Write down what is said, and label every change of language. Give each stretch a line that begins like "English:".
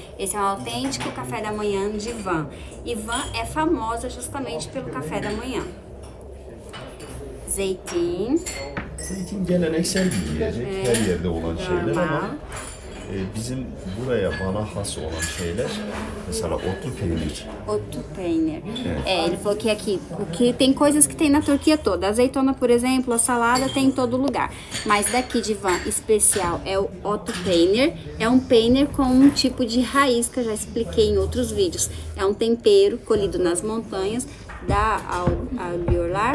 Portuguese: Esse é um autêntico café da manhã de Van. E Van é famosa justamente pelo café da manhã.
Turkish: Zeytin, Zeytin geleneksel bir yiyecek. Her yerde olan şeyler normal. ama bizim buraya bana has olan şeyler mesela otlu peynir.
Portuguese: Otto Peiner. É, ele falou que aqui, o que tem coisas que tem na Turquia toda. A azeitona, por exemplo, a salada tem em todo lugar. Mas daqui de Van especial é o Otto Peiner. É um peiner com um tipo de raiz que eu já expliquei em outros vídeos. É um tempero colhido nas montanhas da alveolar,